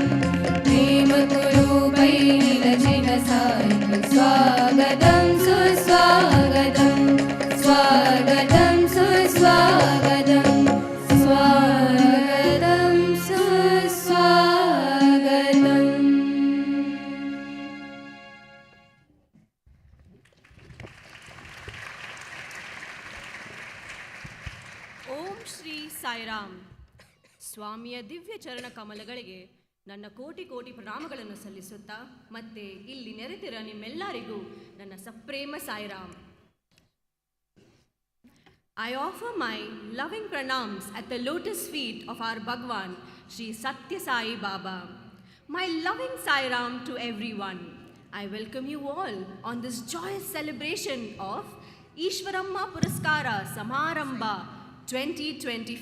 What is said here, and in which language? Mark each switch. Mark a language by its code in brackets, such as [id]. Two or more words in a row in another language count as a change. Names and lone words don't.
[te] ప్రేమకు రూపై నిలచిన సాయికి స్వాగతం సుస్వాగతం. స్వాగతం సుస్వాగతం. స్వాగతం సుస్వాగతం. [kn] ಓಂ ಶ್ರೀ ಸಾಯಿರಾಮ್. ಸ್ವಾಮಿಯ ದಿವ್ಯ ಚರಣ ಕಮಲಗಳಿಗೆ ನನ್ನ ಕೋಟಿ ಕೋಟಿ ಪ್ರಣಾಮಗಳನ್ನು ಸಲ್ಲಿಸುತ್ತಾ ಮತ್ತೆ ಇಲ್ಲಿ ನೆರೆದಿರ ನಿಮ್ಮೆಲ್ಲರಿಗೂ ನನ್ನ ಸಪ್ರೇಮ ಸಾಯಿರಾಮ್. [en] I offer my loving pranams at the lotus feet of our Bhagawan, Sri Sathya Sai Baba. My loving Sairam to everyone. I welcome you all on this joyous celebration of Ishwaramma Puraskara Samarambha 2025.